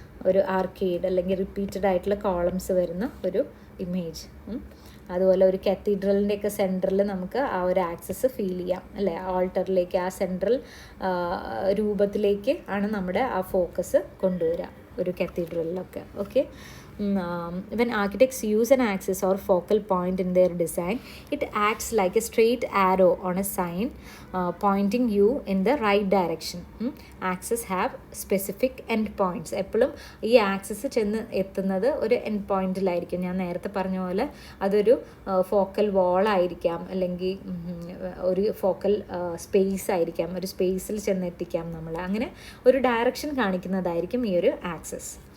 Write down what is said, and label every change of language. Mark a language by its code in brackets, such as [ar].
[ml] ഒരു ആർക്കേഡ് അല്ലെങ്കിൽ റിപ്പീറ്റഡ് ആയിട്ടുള്ള കോളംസ് വരുന്ന ഒരു ഇമേജ്. അതുപോലെ ഒരു കത്തീഡ്രലിൻ്റെയൊക്കെ സെൻറ്ററിൽ നമുക്ക് ആ ഒരു ആക്സസ് ഫീൽ ചെയ്യാം അല്ലേ. ആൾട്ടറിലേക്ക്, ആ സെൻട്രൽ രൂപത്തിലേക്ക് ആണ് നമ്മുടെ ആ ഫോക്കസ് കൊണ്ടുവരിക ഒരു കത്തീഡ്രലിലൊക്കെ. [en] Okay, when architects use an axis or focal point in their design, it acts like a straight arrow on a sign pointing you in the right direction. Axes have specific end points. [ml] എപ്പോഴും ഈ access ചെന്ന് എത്തുന്നത് ഒരു end പോയിന്റിലായിരിക്കും. ഞാൻ നേരത്തെ പറഞ്ഞ പോലെ അതൊരു ഫോക്കൽ വാളായിരിക്കാം, അല്ലെങ്കിൽ ഒരു ഫോക്കൽ സ്പേസ് ആയിരിക്കാം, ഒരു സ്പേസിൽ ചെന്നെത്തിക്കാം നമ്മൾ. അങ്ങനെ ഒരു ഡയറക്ഷൻ കാണിക്കുന്നതായിരിക്കും ഈ ഒരു ആക്സസ്.